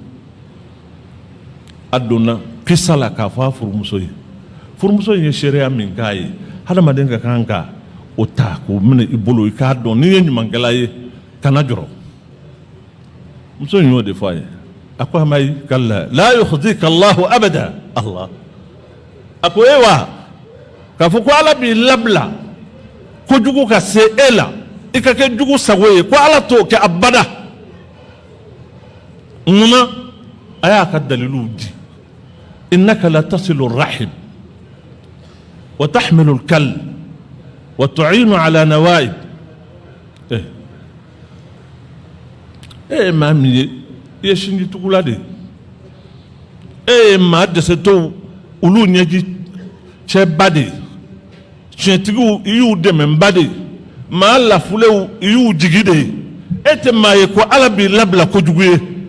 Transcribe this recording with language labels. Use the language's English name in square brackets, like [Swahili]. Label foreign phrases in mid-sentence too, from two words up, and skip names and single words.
[Bambara] a donna kisa la k'a fɔ a furumuso ye furumuso in ye seereya min k'a ye hadamaden ka kan ka o ta k'o minɛ i bolo i k'a dɔn n'i ye ɲumankɛla ye kana jɔrɔ muso in y'o de fɔ a ye a ko amayi [Arabic] كلا لا يخزيك الله أبدا [Bambara] Allah a ko e wa k'a fɔ ko ala b'i labila kojugu ka se e la i ka kɛ jugu sago ye ko ala t'o kɛ abada munna a y'a ka daliluw di [Arabic] إنك لتصل الرحم وتحمل الكل وتعين على النوائب [Bambara] maa min ye i ye sinji tugula de ye maa dɛsɛtɔw olu ɲɛji cɛba de tiɲɛtigiw i y'u dɛmɛba de maa lafulew i y'u jigi de e tɛ maa ye ko ala b'i labila kojugu ye